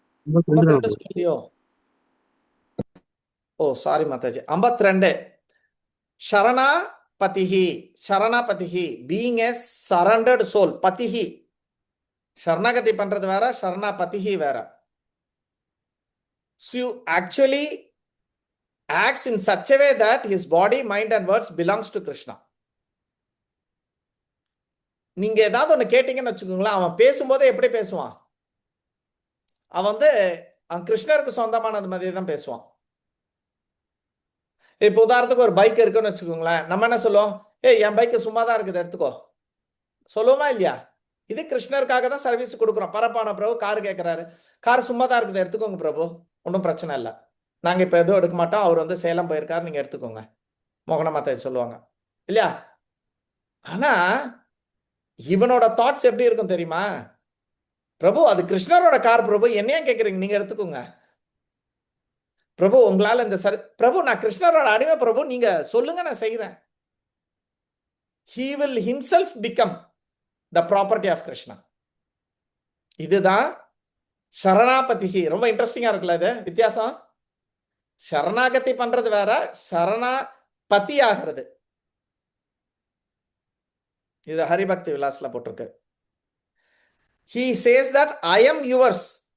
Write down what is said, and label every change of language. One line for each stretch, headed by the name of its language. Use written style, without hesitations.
Tamil: 52 சொல்லியோ? ஓ sorry Mataji. 52 சரணாபதிஹி.
English: சரணாபதிஹி being a surrendered soul.
Tamil: பதிஹி சரணாகதி பண்றது வேற, சரணாபதிஹி வேற.
English: So you actually acts in such a way that his body, mind and words belongs to Krishna.
Tamil: நீங்க ஏதாவது ஒண்ணு கேட்டீங்கன்னு வச்சுக்கோங்களேன், அவன் பேசும்போது எப்படி பேசுவான்? அவன் வந்து கிருஷ்ணருக்கு சொந்தமானது மாதிரி தான் பேசுவான். இப்போ உதாரணத்துக்கு ஒரு பைக் இருக்குன்னு வச்சுக்கோங்களேன், நம்ம என்ன சொல்லுவோம்? ஏய் என் பைக்கு சும்மா தான் இருக்குது, எடுத்துக்கோ சொல்லுவோமா இல்லையா? இது கிருஷ்ணருக்காக தான் சர்வீஸ் கொடுக்குறோம். பரப்பான பிரபு கார் கேட்கிறாரு, கார் சும்மா தான் இருக்குது, எடுத்துக்கோங்க பிரபு, ஒன்றும் பிரச்சனை இல்லை, நாங்க இப்ப எதுவும் எடுக்க மாட்டோம், அவர் வந்து சேலம் போயிருக்காரு, நீங்க எடுத்துக்கோங்க, மோகன மாதாஜி சொல்லுவாங்க இல்லையா? ஆனா இவனோட தாட்ஸ் எப்படி இருக்கும் தெரியுமா? பிரபு அது கிருஷ்ணரோட கார் பிரபு, என்னையா கேட்குறீங்க, நீங்க எடுத்துக்கோங்க பிரபு, உங்களால இந்த பிரபு நான் கிருஷ்ணரோட அடிமை பிரபு, நீங்க சொல்லுங்க நான் செய்கிறேன்.
English: He will himself become the property of Krishna.
Tamil: இதுதான் சரணாபதிஹி. ரொம்ப இன்ட்ரெஸ்டிங்கா இருக்குல்ல இது வித்தியாசம். சரணாகதி பண்றது வேற, சரணாபதி ஆகிறது. இது ஹரிபக்தி விலாஸ்ல போட்டிருக்கு.
English: He says that I am yours.